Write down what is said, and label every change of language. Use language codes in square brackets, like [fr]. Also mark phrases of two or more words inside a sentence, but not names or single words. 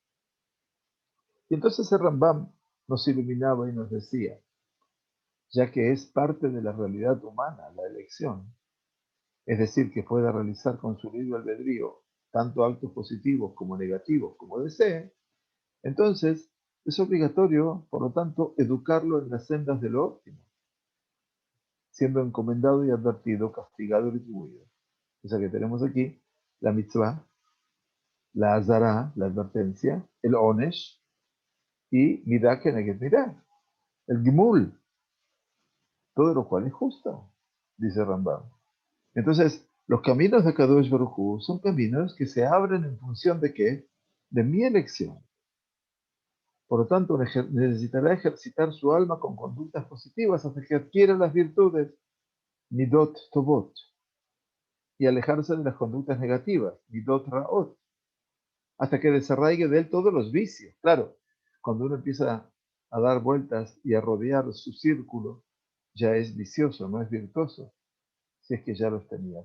[es] Y entonces el Rambam nos iluminaba y nos decía, ya que es parte de la realidad humana la elección, es decir, que pueda realizar con su libre albedrío tanto actos positivos como negativos como desee, entonces es obligatorio, por lo tanto, educarlo en las sendas de lo óptimo, siendo encomendado y advertido, castigado y retribuido. O sea que tenemos aquí la mitzvah, la azara, la advertencia, el onesh y [he] מידה כנגד מידה, [es] el gimul, todo lo cual es justo, dice Rambam. Entonces, los caminos de Kadosh Baruj Hu son caminos que se abren en función de qué? De mi elección. Por lo tanto, necesitará ejercitar su alma con conductas positivas hasta que adquiera las virtudes, [he] מידות טובות, [es] y alejarse de las conductas negativas, [he] מידות רעות, [es] hasta que desarraigue de él todos los vicios. Claro, cuando uno empieza a dar vueltas y a rodear su círculo, ya es vicioso, no es virtuoso, si es que ya los tenía.